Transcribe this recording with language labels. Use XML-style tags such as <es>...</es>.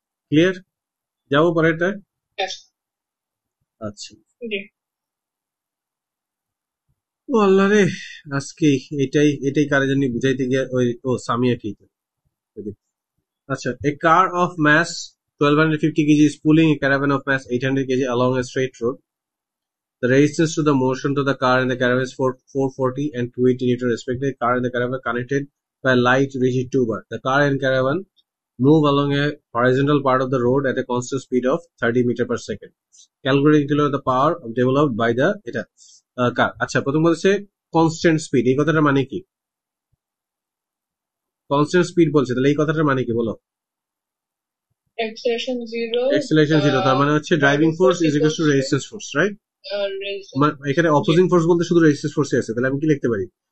<bn>Clear? যাবো পরেরটা। আচ্ছা, ও আল্লাহ রে, আজকে এটাই কারে জানি বুঝাইতে গিয়ে ওই সামিয়া ঠিক।</bn> <en>আচ্ছা, a car of mass 1250 kg is pulling a caravan of mass 800 kg along a straight road. The resistance to the motion to the car and the caravan is 440 and 280 Newton respectively. The car and the caravan are connected by a light rigid two bar. The car and caravan move along a horizontal part of the road at a constant speed of 30 meter per second. Calculating the power developed by the car.</en> <bn>আচ্ছা, প্রথম বলছে constant speed, এই কথাটার মানে কি? Constant speed বলছে, তাহলে এই কথাটার মানে কি বলো?</bn> <en>acceleration zero,</en> <bn>তার মানে হচ্ছে driving force is equal to resistance force, right? এখানে অপোজিং ফোর্স বলতে শুধু রেজিস্ট্যান্স ফোর্সই আছে, তাহলে আমি কি লিখতে পারি?</bn>